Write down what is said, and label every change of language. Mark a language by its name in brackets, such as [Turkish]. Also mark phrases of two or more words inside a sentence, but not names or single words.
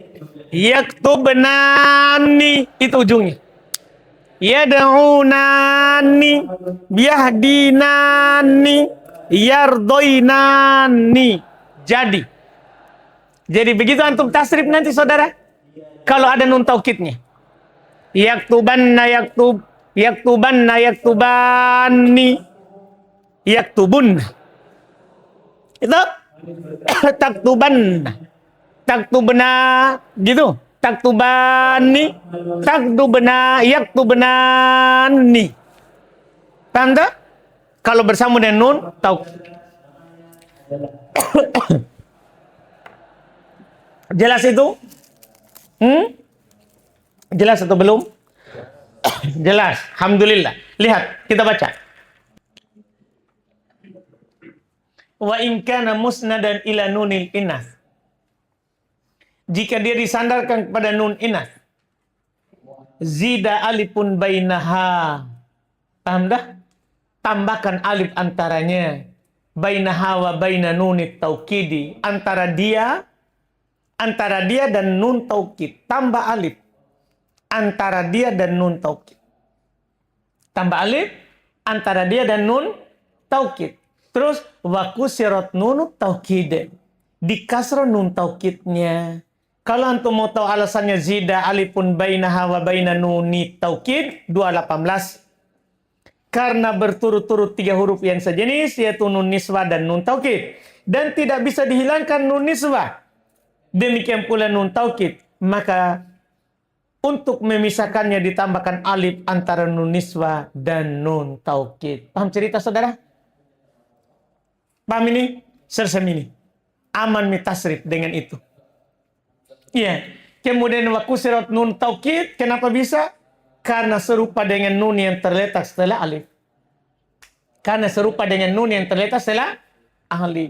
[Indonesian] Yaktubnani itu ujungnya. [Arabic] يدعونني، يهدينني، يرضينني. [Indonesian] Jadi begitu antum tasrif nanti saudara. Kalau ada nun taukidnya. [Arabic] يكتبانّ، يكتبانّ، يكتبانِ، يكتبُنّ. [Indonesian] Itu taktubanna. Taktubna gitu. [Arabic] تكتبان، تكتبن، يكتبنانّ. [Indonesian] Paham tak? Kalau bersambung dengan nun taukid. Jelas itu? Jelas atau belum? Jelas. Alhamdulillah. Lihat, kita baca. [Arabic] وإن كان مسندا إلى نون الإناث. [Indonesian] Jika dia disandarkan kepada nun inas. [Arabic] زيد ألف بينها. [Indonesian] Paham dah? Tambahkan alif antaranya. [Arabic] بينها وبين نون التوكيد. [Indonesian] Antara dia dan nun taukid. Tambah alif. Antara dia dan nun taukid. Tambah alif. Antara dia dan nun taukid. Terus [Arabic] وكسرت نون التوكيد. [Indonesian] Dikasro nun taukidnya. Kalau antum mau tahu alasannya [Arabic] زيد ألف بينها وبين نون التوكيد [Indonesian] 218. Karena berturut-turut 3 huruf yang sejenis yaitu nun niswah dan nun taukid dan tidak bisa dihilangkan nun niswah. Demikian pula nun taukid, maka untuk memisahkannya ditambahkan alif antara nun niswah dan nun taukid. Paham cerita saudara? Paham ini? Selesai ini. Aman mitasrif dengan itu. Iya. Kemudian [Arabic] وكسرت نون التوكيد, [Indonesian] kenapa bisa? Karena serupa dengan nun yang terletak setelah alif. Karena serupa dengan nun yang terletak setelah alif.